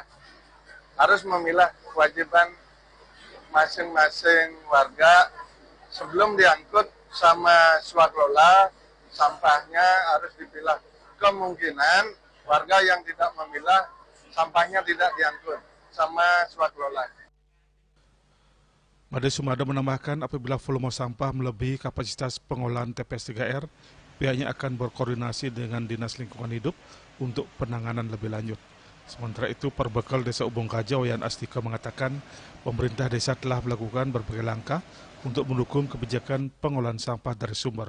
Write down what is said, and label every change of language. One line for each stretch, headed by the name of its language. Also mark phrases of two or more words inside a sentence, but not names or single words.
Indonesian: Harus memilah, kewajiban masing-masing warga sebelum diangkut sama swaklola, sampahnya harus dipilah. Kemungkinan warga yang tidak memilah, sampahnya tidak diangkut sama swaklola. Made Sumado menambahkan apabila volume sampah melebihi kapasitas pengolahan TPS 3R, pihaknya akan berkoordinasi dengan Dinas Lingkungan Hidup untuk penanganan lebih lanjut. Sementara itu, Perbekal Desa Ubung Kaja, Wayan Astika mengatakan pemerintah desa telah melakukan berbagai langkah untuk mendukung kebijakan pengolahan sampah dari sumber.